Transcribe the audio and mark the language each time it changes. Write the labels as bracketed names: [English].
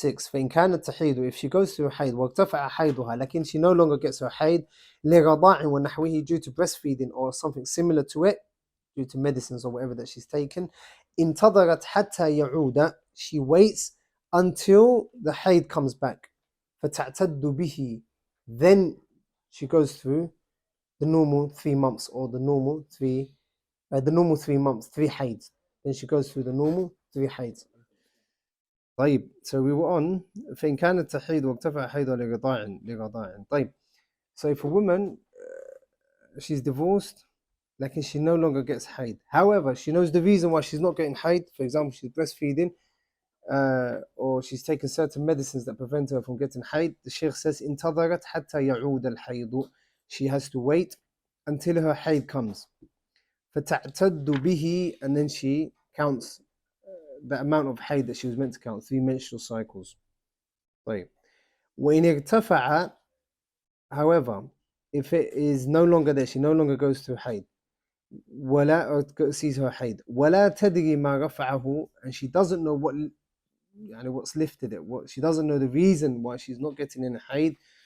[Arabic] فإن كانت تحيض, [English] if she goes through haid [Arabic] وارتفع حيضها, لكن [English] she no longer gets her haid [Arabic] لرضاع ونحوه, [English] due to breastfeeding or something similar to it, due to medicines or whatever that she's taken, [Arabic] انتظرت حتى يعود, [English] she waits until the haid comes back. [Arabic] فتعتد به, [English] then she goes through the normal 3 months or the normal 3 months, 3 haids. Then she goes through the normal 3 haids. [Arabic] طيب, [English] so we were on [Arabic] فإن كانت تحيض وارتفع حيضها لرضاع. طيب, [English] so if a woman she's divorced, like she no longer gets haid. However, she knows the reason why she's not getting haid. For example, she's breastfeeding, or she's taking certain medicines that prevent her from getting haid. The Shaykh says [Arabic] انتظرت حتى يعود الحيض. [English] She has to wait until her haid comes. [Arabic] فتعتد به, [English] and then she counts the amount of haid that she was meant to count, 3 menstrual cycles. [Arabic] طيب. وإن ارتفع, [English] however, if it is no longer there, she no longer goes through haid, [Arabic] ولا [English] sees her haid, [Arabic] ولا تدري ما رفعه, [English] and she doesn't know what's lifted it, she doesn't know the reason why she's not getting in haid.